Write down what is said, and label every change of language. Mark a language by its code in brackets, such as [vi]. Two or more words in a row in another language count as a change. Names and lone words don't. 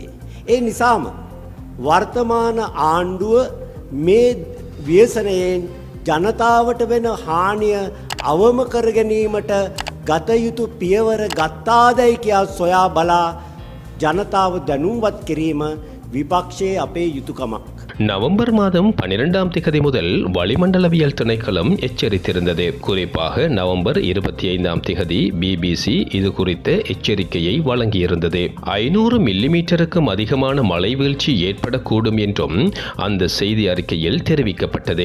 [si] ඒ නිසාම වර්තමාන ආණ්ඩුව මේ ව්‍යසනයෙන් ජනතාවට වෙන හානිය අවම කර ගැනීමට ගත යුතු පියවර ගත්තාදයි කියා සොයා බලා ජනතාව දැනුම්වත් කිරීම විපක්ෂයේ අපේ යුතුයකමක්. [ta] நவம்பர் மாதம் 12ஆம் திகதி முதல் வளிமண்டலவியல் திணைக்களம் எச்சரித்திருந்தது. குறிப்பாக நவம்பர் 25ஆம் திகதி BBC இது குறித்த எச்சரிக்கையை வழங்கியிருந்தது. 500 மில்லிமீட்டருக்கும் அதிகமான மழை வீழ்ச்சி ஏற்படக்கூடும் என்றும் அந்த செய்தி அறிக்கையில் தெரிவிக்கப்பட்டது.